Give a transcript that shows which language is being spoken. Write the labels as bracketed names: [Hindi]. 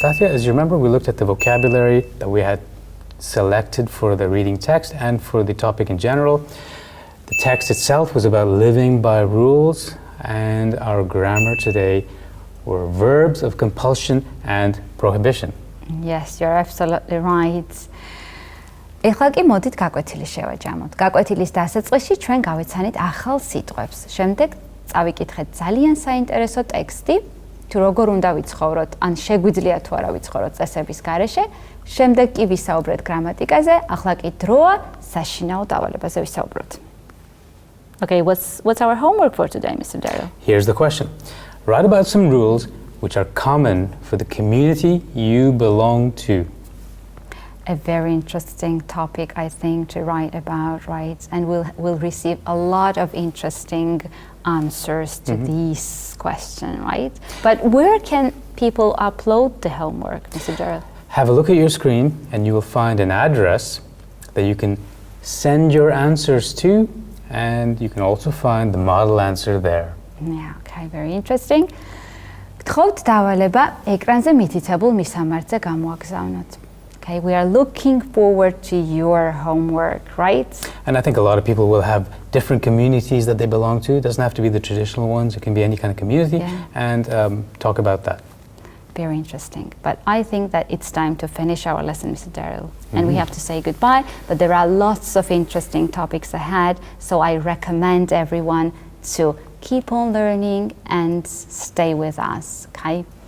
[English] Tatya, as you remember, we looked at the vocabulary that we had selected for the reading text and for the topic in general. The text itself was about living by rules, and our grammar today were verbs of compulsion and prohibition. Yes, you're absolutely right. [Georgian] ეხლა კი მოდით გაკვეთილი შევაჯამოთ. გაკვეთილის დასაწყისში ჩვენ გავეცანით ახალ სიტყვებს. შემდეგ წავიკითხეთ ძალიან საინტერესო ტექსტი, თუ როგორ უნდა ვიცხოვროთ, ან შეგვიძლია თუ არა ვიცხოვროთ წესების გარეშე. შემდეგ კი ვისაუბრეთ გრამატიკაზე, ახლა კი დროა საშინაო დავალებაზე ვისაუბროთ. [English] Okay, what's our homework for today, Mr. Daryl? Here's the question. Write about some rules which are common for the community you belong to. A very interesting topic, I think, to write about, right? And we'll receive a lot of interesting answers to these questions, right? But where can people upload the homework, Mr. Daryl? Have a look at your screen and you will find an address that you can send your answers to, and you can also find the model answer there. Yeah, okay, very interesting. [Georgian] გთხოვთ დავალება ეკრანზე მითითებულ მისამართზე გამოაგზავნოთ. [English] Okay, we are looking forward to your homework, right? And I think a lot of people will have different communities that they belong to. It doesn't have to be the traditional ones. It can be any kind of community, and talk about that. Very interesting. But I think that it's time to finish our lesson, Mr. Daryl. And we have to say goodbye, but there are lots of interesting topics ahead, so I recommend everyone to keep on learning and stay with us, okay?